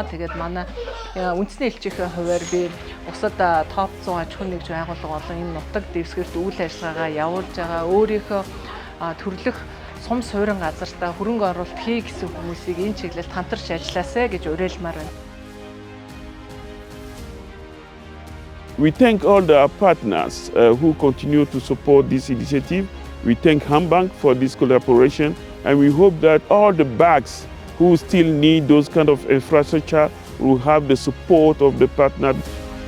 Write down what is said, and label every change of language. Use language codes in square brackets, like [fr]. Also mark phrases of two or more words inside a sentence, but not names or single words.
[mn] Тэгээд манай үндэсний элчийнхээ хувьар би бусад топ 100 аж ахуй нэгж байгууллага болон энэ нутаг дэвсгэрт үйл ажиллагаагаа явуулж байгаа. Өөрийнхөө төрлөх сум суурин газартаа хөрөнгө оруулалт хий гэсэн хүмүүсийг энэ чиглэлд хамтарч ажилласаа гэж уриалмаар байна. [en] We thank all our partners who continue to support this initiative. We thank Hambank for this collaboration, and we hope that all the banks who still need those kind of infrastructure will have the support of the partner.